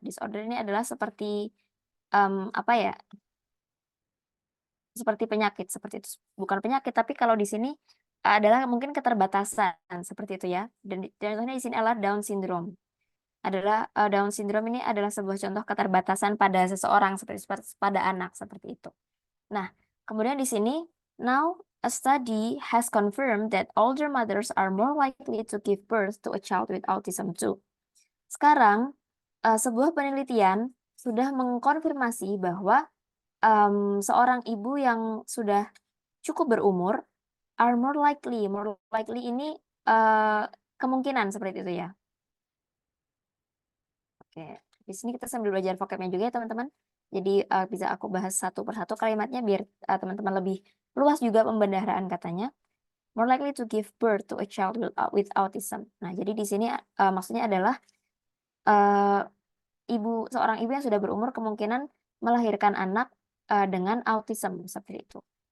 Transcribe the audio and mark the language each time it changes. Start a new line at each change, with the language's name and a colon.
Indonesian: Disorder ini adalah seperti apa ya? Seperti penyakit seperti itu. Bukan penyakit, tapi kalau di sini adalah mungkin keterbatasan seperti itu ya. Dan contohnya di sini adalah Down syndrome. Down syndrome ini adalah sebuah contoh keterbatasan pada seseorang seperti pada anak seperti itu. Nah, kemudian di sini
English: now a study has confirmed that older mothers are more likely to give birth to a child with autism too.
Indonesian: Sekarang sebuah penelitian sudah mengkonfirmasi bahwa seorang ibu yang sudah cukup berumur
English: are more likely
Indonesian: ini kemungkinan seperti itu ya. Oke, di sini kita sambil belajar vocabnya juga ya teman-teman. Jadi bisa aku bahas satu persatu kalimatnya biar teman-teman lebih luas juga pembendaharaan katanya.
English: More likely to give birth to a child with autism.
Indonesian: Nah, jadi di sini maksudnya adalah seorang ibu yang sudah berumur kemungkinan melahirkan anak dengan autism seperti itu.